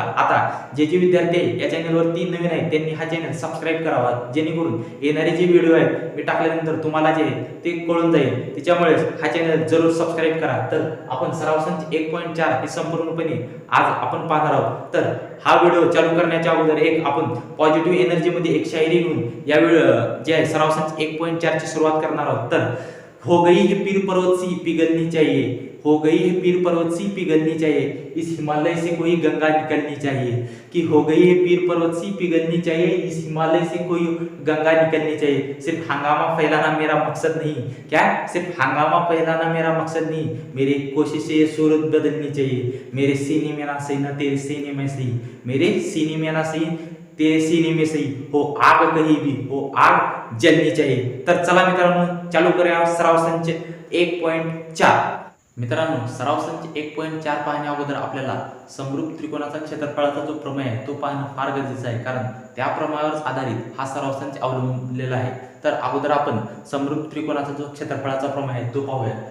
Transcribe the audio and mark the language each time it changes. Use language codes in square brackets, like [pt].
[mr] आता जे विद्यार्थी या चॅनलवरती नवीन आहेत त्यांनी हा चॅनल सबस्क्राइब करावा, जेणेकरून येणारे जे व्हिडिओ आहेत मी टाकल्यानंतर तुम्हाला जे ते कळून जाईल। त्याच्यामुळे हा चॅनल जरूर सबस्क्राइब करा। तर आपण सराव संच 1.4 हे संपूर्णपणे आज आपण पाहणार आहोत। तर हा व्हिडिओ चालू करण्याच्या अगोदर एक आपण पॉझिटिव्ह एनर्जी मध्ये एक शायरी घेऊन या व्हिडिओ जे आहे सराव संच 1.4 ची सुरुवात करणार आहोत। [hi] तर हो गई है पीर पर्वत सी पिघलनी चाहिए, हो गई है पीर पर्वत सी पिघलनी चाहिए, इस हिमालय से कोई गंगा निकलनी चाहिए। कि हो गई है पीर पर्वत सी पिघलनी चाहिए, इस हिमालय से कोई गंगा निकलनी चाहिए। सिर्फ हंगामा फैलाना मेरा मकसद नहीं, क्या सिर्फ हंगामा फैलाना मेरा मकसद नहीं, मेरी कोशिशें सूरत बदलनी चाहिए। मेरे सीने में ना सही ना तेरे सीने में सही, मेरे सीने में ना सही तेरे सीने में सही, हो आग कहीं भी हो आग जलनी चाहिए। [mr] तर चला मित्रांनो, चालू करूया सराव संच 1.4। मित्रांनो, सराव संच 1.4 पाहण्या अगोदर आपल्याला समरूप त्रिकोणाचा क्षेत्रफळाचा जो प्रमेय आहे तो पाहणं फार गरजेचं आहे, कारण त्या प्रमेयावर आधारित हा सराव संच अवलंबलेला आहे। तर अगोदर आपण समरूप त्रिकोणाचा जो क्षेत्रफळाचा प्रमेय आहे तो पाहूया।